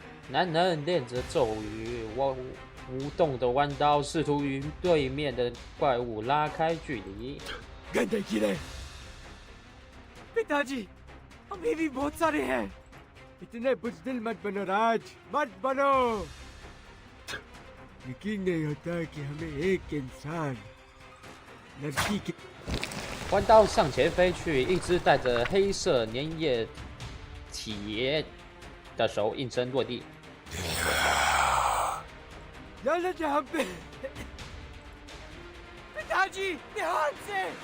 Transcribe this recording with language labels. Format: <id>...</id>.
<zh>男人念着咒语，舞动的弯刀试图与对面的怪物拉开距离。</zh> <hi>गंदे कीड़े! पिताजी, अभी भी बहुत सारे हैं। इतने बुज़दिल मत बनो राज, मत बनो। यकीन नहीं होता कि हमें एक इंसान लड़की की</hi> <zh>弯刀向前飞去，一只带着黑色粘液体的手应声落地。</zh> <hi>लाला जहाँ पे पिताजी ध्यान से</hi>